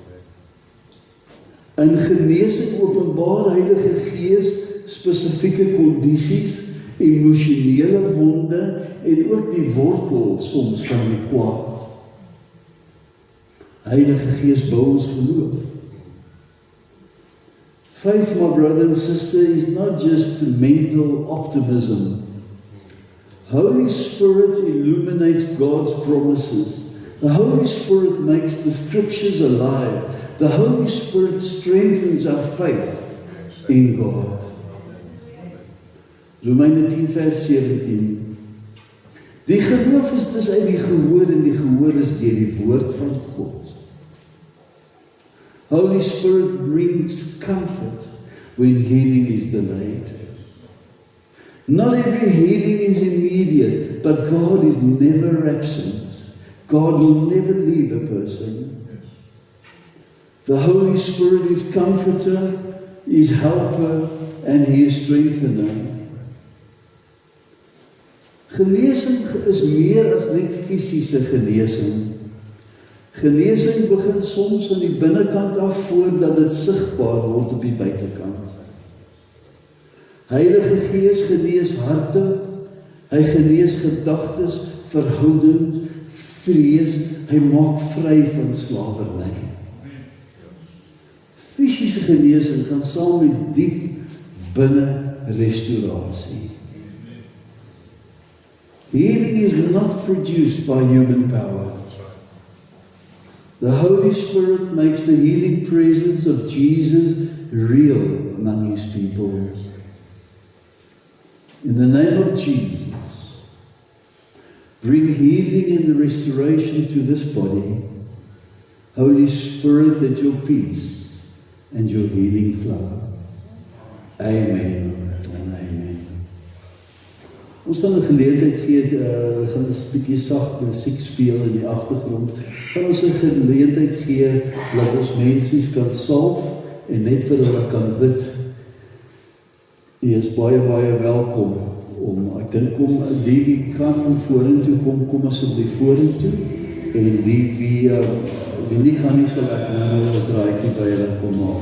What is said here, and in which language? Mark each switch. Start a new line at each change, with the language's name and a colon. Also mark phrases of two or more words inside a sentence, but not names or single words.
Afrikaans: In genesing openbaar Heilige Gees spesifieke kondisies, emosionele wonde en ook die wortel soms van die kwaad. Heilige Gees bou ons geloof.
English: Faith, my brother and sister, is not just mental optimism. Holy Spirit illuminates God's promises. The Holy Spirit makes the scriptures alive. The Holy Spirit strengthens our faith in God.
Afrikaans: Romeine 10 vers 17. Die geloof is dus uit die gehoor en die gehoor is deur die woord van God.
English: Holy Spirit brings comfort when healing is delayed. Not every healing is immediate, but God is never absent. God will never leave a person. The Holy Spirit is comforter, is helper, and He is strengthener. Genesing is meer as net fisiese genesing. Genesing begin soms aan die binnekant af voordat dit sigbaar word op die buitekant. Heilige Gees genees harte, hy genees gedagtes, verhoudings, vrees, hy maak vry van slawerny. Fisiese genesing gaan saam met diep binne restaurasie. Healing is not produced by human power. The Holy Spirit makes the healing presence of Jesus real among His people. In the name of Jesus, bring healing and restoration to this body. Holy Spirit, let your peace and your healing flow. Amen and amen.
Afrikaans: Ons gaan 'n geleentheid gee, gaan 'n bietjie sag musiek speel in die agtergrond. Gaan ons 'n geleentheid gee dat ons mense kan salf en net vir hulle kan bid. U is baie welkom om, ek dink wie kan vorentoe kom asseblief vorentoe, en wie nie kan nie, sal ek nou 'n draaitjie by hulle kom maak.